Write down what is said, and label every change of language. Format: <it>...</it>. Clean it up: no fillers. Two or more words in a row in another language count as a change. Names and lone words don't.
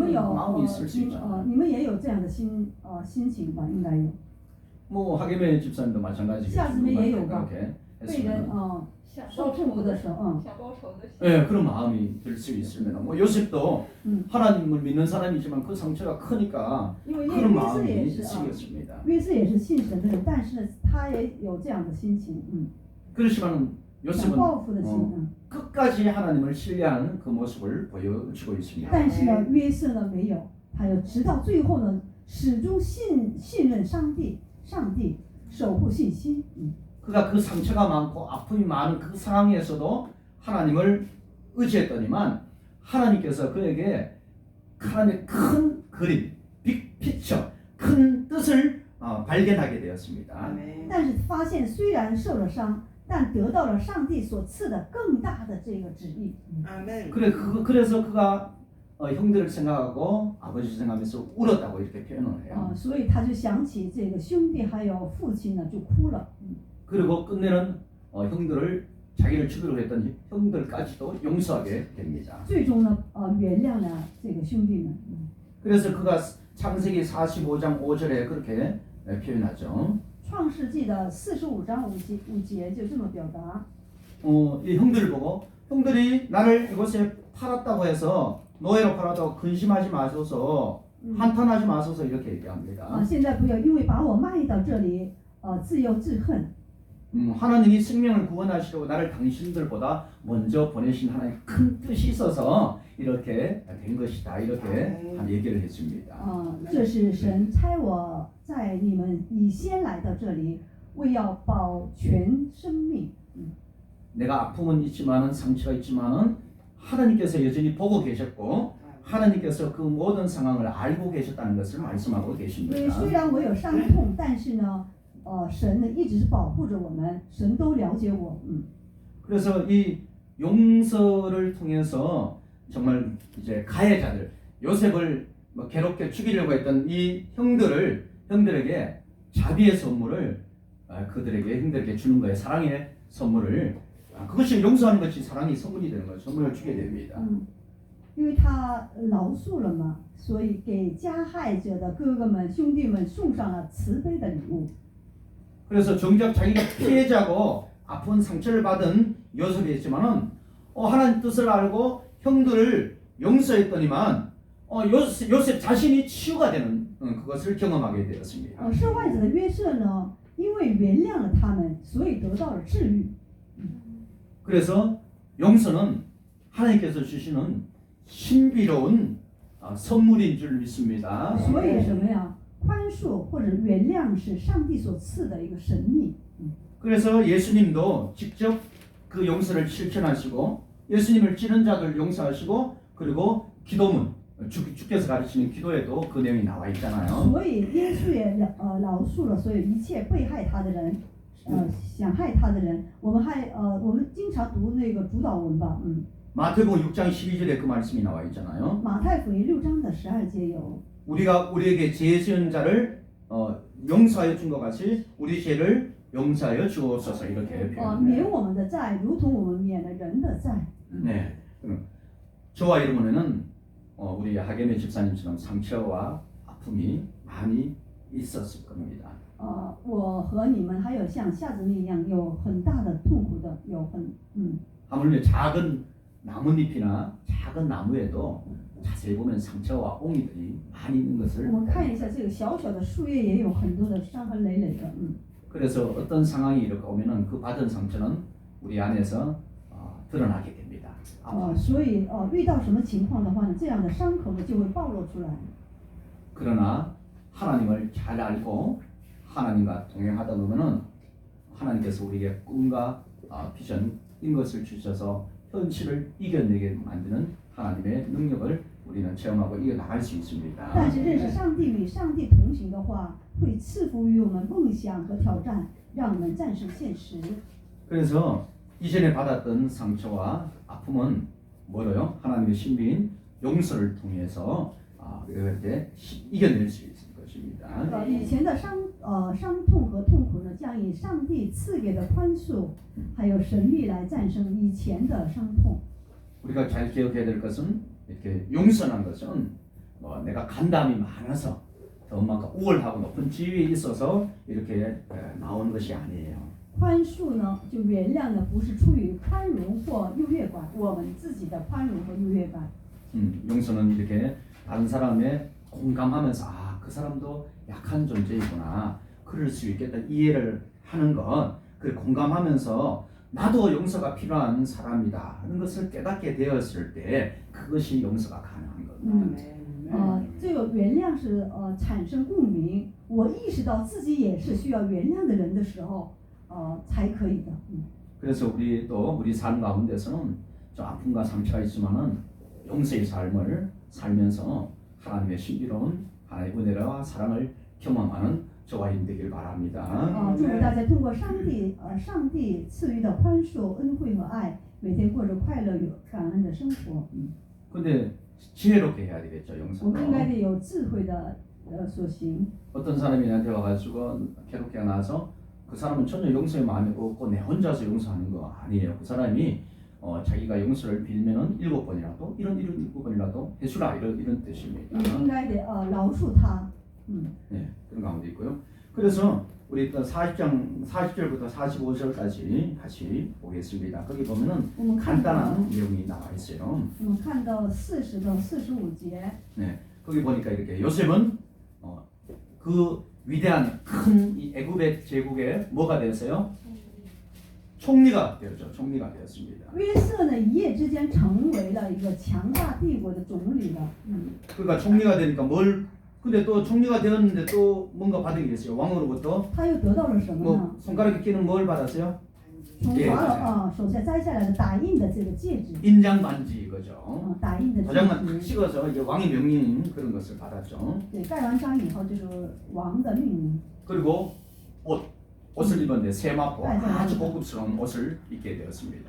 <zh>你们有</zh> <ko>마음이 있을 수 있죠.</ko> <zh>你们也有这样的心情吧？应该有。</zh> <ko>뭐 하계매 집사님도 마찬가지겠죠.</ko> <zh>下姊妹也有吧</zh> <ko>그렇게</ko> <zh>被人</zh> <ko>했으면</ko> <zh>受痛苦的时候，想报仇的心。</zh> <ko>예, 그런 마음이 들 수 있습니다. 뭐 요셉도 하나님을 믿는 사람이지만 그 상처가 크니까</ko> <zh>因为</zh> <ko>그런</ko> <zh>约瑟</zh> <ko>마음이</ko> <zh>也是</zh> <ko>있으겠습니다.</ko> <zh>约瑟也是信神的人，但是呢，他也有这样的心情，</zh> <ko>그렇지만</ko> <zh>想</zh> <ko>요셉은</ko> <zh>报复的心，</zh> <ko>끝까지 하나님을 신뢰하는 그 모습을 보여주고 있습니다.</ko> <zh>但是呢，约瑟呢没有，他有直到最后呢，始终信任上帝，上帝守护信心，</zh> <ko>그가 그 상처가 많고 아픔이 많은 그 상황에서도 하나님을 의지했더니만 하나님께서 그에게 하나님의 큰 그림, 빅피처, 큰 뜻을 발견하게 되었습니다.</ko> <zh>但是发现虽然受了伤，但得到了上帝所赐的更大的这个旨意。</zh> <ko>아멘. 그래서 그가 형들을 생각하고 아버지 생각하면서 울었다고 이렇게 표현을 해요.</ko> <zh>所以他就想起这个兄弟还有父亲呢，就哭了。</zh> <ko>그리고 끝내는 형들을 자기를 죽이려고 했던 형들까지도 용서하게 됩니다.</ko> <zh>最终呢，原谅了这个兄弟们。</zh> <ko>그래서 그가 창세기 45장 5절에 그렇게 표현하죠.</ko> <zh>创世纪的45章5节就这么表达。</zh> <ko>이 형들을 보고 형들이 나를 이곳에 팔았다고 해서 노예로 팔았다고 근심하지 마소서, 한탄하지 마소서 이렇게 얘기합니다.</ko> <zh>现在不要因为把我卖到这里，自由自恨。</zh> <ko>하나님이 생명을 구원하시려고 나를 당신들보다 먼저 보내신 하나님 큰 뜻이 있어서 이렇게 된 것이다 이렇게 얘기를 했습니다.</ko> <zh>这是神差我在你们以先来到这里，为要保全生命。</zh> <ko>내가 아픔은 있지만은 상처가 있지만은 하나님께서 여전히 보고 계셨고 하나님께서 그 모든 상황을 알고 계셨다는 것을 말씀하고</ko> <zh>因为</zh> <ko>계십니다.</ko> <zh>虽然我有伤痛，但是呢，神呢一直是保护着我们，神都了解我。</zh> <ko>그래서 이 용서를 통해서 정말 이제 가해자들 요셉을 괴롭게 죽이려고 했던 이 형들에게 자비의 선물을 그들에게 형들에게 주는 거예요. 사랑의 선물을. 그것이 용서하는 것이 사랑의 선물이 되는 거예요. 선물을 주게 됩니다.</ko> <zh>因为他饶恕了嘛，所以给加害者的哥哥们、兄弟们送上了慈悲的礼物。</zh> <ko>그래서 정작 자기가 피해자고 아픈 상처를 받은 요셉이 있지만은 하나님 뜻을 알고 형들을 용서했더니만 요셉 자신이 치유가 되는 그것을 경험하게 되었습니다.</ko> <zh>受害者的约瑟呢，因为原谅了他们，所以得到了治愈。</zh> <ko>그래서 용서는 하나님께서 주시는 신비로운 선물인 줄 믿습니다.</ko> <zh>所以什么呀？宽恕或者原谅是上帝所赐的一个神秘。</zh> <ko>그래서 예수님도 직접 그 용서를 실천하시고 예수님을 찌른 자들 용서하시고 그리고 기도문 주께서 가르치는 기도에도 그 내용이 나와 있잖아요.</ko> <zh>所以耶稣也饶恕了所有一切被害他的人，想害他的人。我们经常读那个主导文吧，</zh> <ko>마태복음 6장 12절에 그 말씀이 나와 있잖아요.</ko> <zh>马太福音6章的12节有。</zh> <ko>우리에게 죄 지은 자를 용서하여 준 것 같이 우리 죄를 용서하여 주옵소서 이렇게</ko> <zh>免</zh> <ko>표현합니다.</ko> <zh>我们的债，如同我们免了人的债。</zh> <ko>네. 저와 여러분에는 우리 하계매 집사님처럼 상처와 아픔이 많이 있었을 겁니다.</ko> <zh>我和你们还有像夏子那样有很大的痛苦的，</zh> <ko>하물며 작은 나뭇잎이나 작은 나무에도 자세히 보면 상처와 옹이들이 많이 있는 것을</ko> <zh>我们看一下这个小小的树叶也有很多的伤痕累累的。</zh> <ko>그래서 어떤 상황이 이렇게 오면은 그 받은 상처는 우리 안에서 드러나게 됩니다.</ko> <zh>所以遇到什么情况的话呢，这样的伤口呢就会暴露出来。</zh> <ko>그러나 하나님을 잘 알고 하나님과 동행하다 보면은 하나님께서 우리에게 꿈과 비전인 것을 주셔서 현실을 이겨내게 만드는 하나님의 능력을 우리는 체험하고 이겨나갈 수 있습니다.</ko> <zh>但是认识上帝与上帝同行的话，会赐福于我们梦想和挑战，让我们战胜现实。</zh> <ko>그래서 이전에 받았던 상처와 아픔은 뭐로요? 하나님의 신비인 용서를 통해서 이렇게 이겨낼 수 있을 것입니다.</ko> <zh>以前的伤痛和痛苦呢，将以上帝赐给的宽恕，还有神秘来战胜以前的伤痛。</zh> <ko>우리가 잘 기억해야 될 것은 이렇게 용서란 것은 내가 간담이 많아서 더 막 우월하고 높은 지위에 있어서 이렇게 나오는 것이 아니에요.</ko> <zh>宽恕呢，就原谅呢，不是出于宽容或优越感，我们自己的宽容和优越感。</zh> <ko>용서는 이렇게 다른 사람의 공감하면서 아, 그 사람도 약한 존재이구나. 그럴 수 있겠다. 이해를 하는 것, 그 공감하면서 나도 용서가 필요한 사람이다 하는 것을 깨닫게 되었을 때 그것이 용서가 가능한 겁니다.</ko> <zh>这个原谅是产生共鸣，我意识到自己也是需要原谅的人的时候，才可以的。</zh> <ko>그래서 우리 삶 가운데서는 좀 아픔과 상처가 있지만은 용서의 삶을 살면서 하나님의 신비로운 하나님의 은혜와 사랑을 경험하는 저와 여러분 되길 바랍니다.</ko> <zh>祝福大家通过上帝赐予的宽恕、恩惠和爱，每天过着快乐有感恩的生活。</zh> <ko>근데 지혜롭게 해야 되겠죠,</ko> <zh>我们应该</zh> <ko>용서는.</ko> <zh>得有智慧的所行。</zh> <ko>어떤 사람이 나한테 와가지고 괴롭게 나서 그 사람은 전혀 용서의 마음이 없고 내 혼자서 용서하는 거 아니에요. 그 사람이 자기가 용서를 빌면은 7번이라도 이런 7번이라도 해주라 이런 뜻입니다.</ko> <zh>你应该得饶恕他。</zh> <ko>네, 그런 가운데 있고요. 그래서 우리 또 40절부터 45절까지 같이 보겠습니다. 거기 보면은</ko> <zh>我们看到，</zh> <ko>간단한 내용이 나와 있어요.</ko> <zh>我们看到40到45节，</zh> <ko>네, 거기 보니까 이렇게 요셉은 그 위대한 큰 이 애굽의 제국의 뭐가 되었어요? 총리가 되었죠. 총리가 되었습니다.</ko> <zh>约瑟呢一夜之间成为了一个强大帝国的总理了。</zh> <ko>그러니까 총리가 되니까 근데 또 총리가 되었는데 또 뭔가 받은 게 있어요. 왕으로부터</ko> <zh>他又得到了什么呢？</zh> <ko>뭐 손가락에 끼는 뭘 받았어요?</ko> <zh>从法老手下摘下来的打印的这个戒指，</zh> <ko>인장 반지 이거죠.</ko> <zh>打印的</zh> <ko>도장만 탁</ko> <zh>戒指。</zh> <ko>찍어서 이제 왕의 명령 그런 것을 받았죠.</ko> <zh>对，盖完章以后就是王的命令。</zh> <ko>그리고 옷을 입었는데 세마포 아주 고급스러운 옷을 입게 되었습니다.</ko>